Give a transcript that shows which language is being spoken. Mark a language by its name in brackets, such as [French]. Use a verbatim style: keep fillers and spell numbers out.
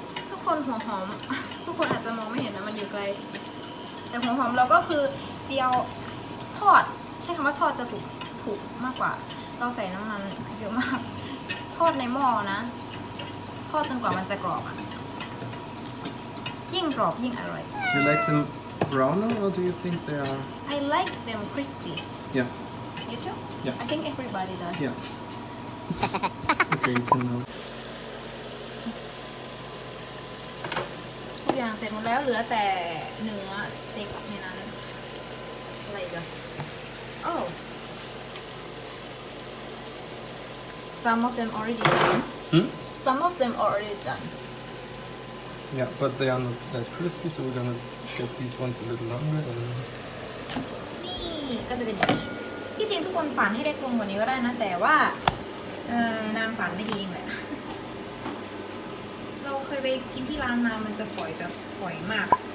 [Thai] ทุกคนหัวหอม ทุกคนอาจจะมองไม่เห็นนะมันอยู่ไกล แต่หัวหอมเราก็คือเจียวทอด ใช้คำว่าทอดจะถูกถูกมากกว่า เราใส่น้ำมันเยอะมาก ทอดในหม้อนะ ทอดจนกว่ามันจะกรอบอะยิ่งกรอบยิ่งอร่อย [English] You like them browner or do you think they are? I like them crispy Yeah, you too Yeah. I think everybody does yeah. Okay, you can now. [Thai] ทุกอย่างเสร็จหมดแล้วเหลือแต่เนื้อสเต็กในนั้นอะไรอีกัน [English] Oh Some of them already done Hmm? Some of them already done Yeah, but they are not that crispy, so we're gonna get these ones a little longer. And [Thai] นี่ก็จะเป็นอย่างนี้ที่จริงทุกคนฝันให้ได้ตรงกว่านี้ก็ได้นะแต่ว่าเออนางฝันไม่ดีเองแหละเราเคยไปกินที่ร้านมามันจะฝอยแบบฝอยมาก